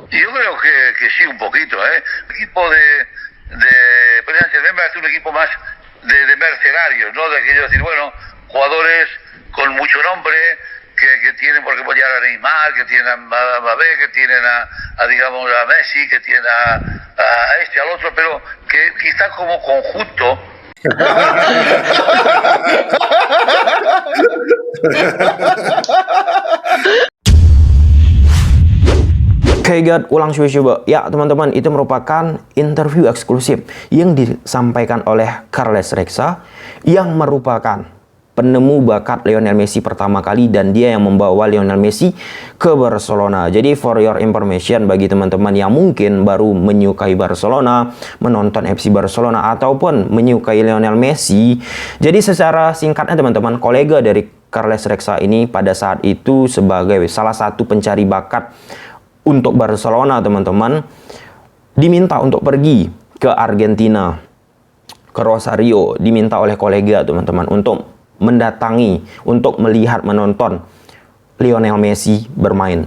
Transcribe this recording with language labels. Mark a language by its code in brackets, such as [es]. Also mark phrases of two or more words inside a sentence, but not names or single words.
[es] Yo creo que sí, un poquito, ¿eh? El equipo de Paris Saint-Germain va a ser un equipo más de mercenarios, ¿no? De aquello de decir, bueno, jugadores con mucho nombre, que tienen, por ejemplo, ya a Neymar, que tienen a Mbappé, que tienen digamos, a Messi, que tienen a este, al otro, pero que quizás como conjunto. [id] Oke guys, ulang coba. Ya teman-teman, itu merupakan interview eksklusif yang disampaikan oleh Carles Reksa, yang merupakan penemu bakat Lionel Messi pertama kali, dan dia yang membawa Lionel Messi ke Barcelona. Jadi [en] for your information, [id] bagi teman-teman yang mungkin baru menyukai Barcelona, menonton FC Barcelona, ataupun menyukai Lionel Messi, jadi secara singkatnya teman-teman, kolega dari Carles Reksa ini pada saat itu sebagai salah satu pencari bakat untuk Barcelona, teman-teman, diminta untuk pergi ke Argentina, ke Rosario, diminta oleh kolega, teman-teman, untuk mendatangi, untuk melihat, menonton Lionel Messi bermain.